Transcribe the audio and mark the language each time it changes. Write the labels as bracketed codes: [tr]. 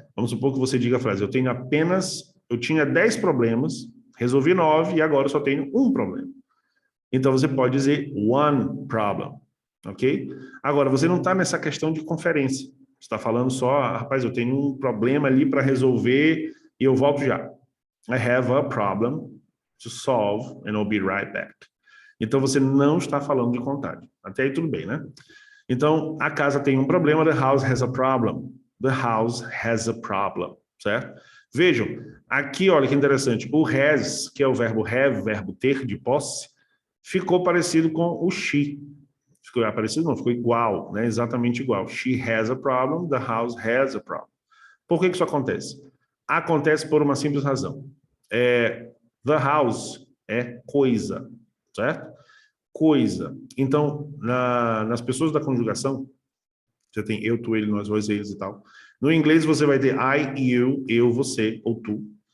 [pt] Vamos supor que você diga a frase, eu tinha 10 problemas, resolvi 9 e agora eu só tenho um problema. Então você pode dizer [en] one problem, [pt] ok? Agora, você não está nessa questão de conferência. Você está falando só, rapaz, eu tenho um problema ali para resolver e eu volto já. [en] I have a problem to solve and I'll be right back. [pt] Então você não está falando de contagem. Até aí tudo bem, né? Então, a casa tem um problema, [en] the house has a problem. The house has a problem, certo? [pt] Vejam, aqui, olha que interessante, o has, que é o verbo have, verbo ter de posse, ficou parecido com o she. Ficou parecido não, ficou igual, né? Exatamente igual. [en] She has a problem, the house has a problem. [pt] Por que isso acontece? Acontece por uma simples razão. [en] The house [pt] é coisa, certo? Coisa. Então, nas pessoas da conjugação, você tem eu, tu, ele, nós, vós, eles e tal. No inglês, você vai ter I, eu, você, ou tu.